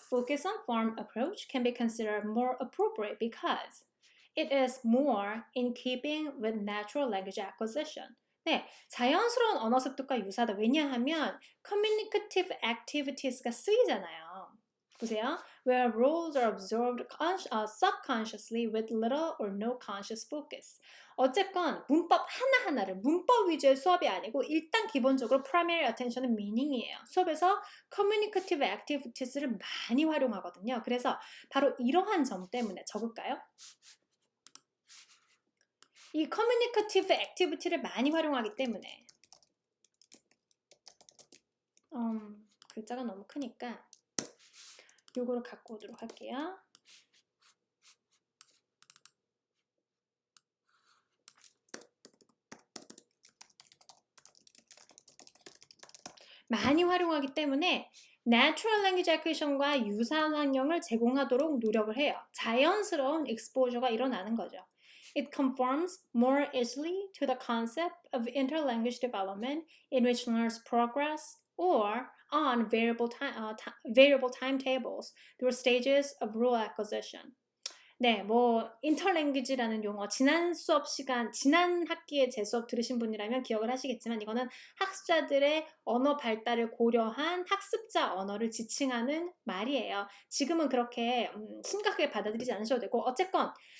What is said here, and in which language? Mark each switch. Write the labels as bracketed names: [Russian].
[English] Focus on form approach can be considered more appropriate because it is more in keeping with natural language acquisition. [Korean] 네, 자연스러운 언어 습득과 유사하다. 왜냐하면 communicative activities가 쓰이잖아요. 보세요. [English] Where rules are absorbed subconsciously with little or no conscious focus. [Korean] 어쨌건 문법 하나하나를 문법 위주의 수업이 아니고 일단 기본적으로 primary attention은 meaning이에요. 수업에서 communicative activities를 많이 활용하거든요. 그래서 바로 이러한 점 때문에 적을까요? 이 communicative activity를 많이 활용하기 때문에 글자가 너무 크니까 요거를 갖고 오도록 할게요. 많이 활용하기 때문에 natural language acquisition과 유사한 환경을 제공하도록 노력을 해요. 자연스러운 exposure가 일어나는 거죠. [English] It conforms more easily to the concept of interlanguage development in which learners progress or on variable timetables through stages of rule acquisition. [Korean] 네, interlanguage라는 용어, 지난 학기에 제 수업 들으신 분이라면 기억을 하시겠지만 이거는 학습자들의 언어 발달을 고려한 학습자 언어를 지칭하는 말이에요. 지금은 그렇게 심각하게 받아들이지 않으셔도 되고 어쨌건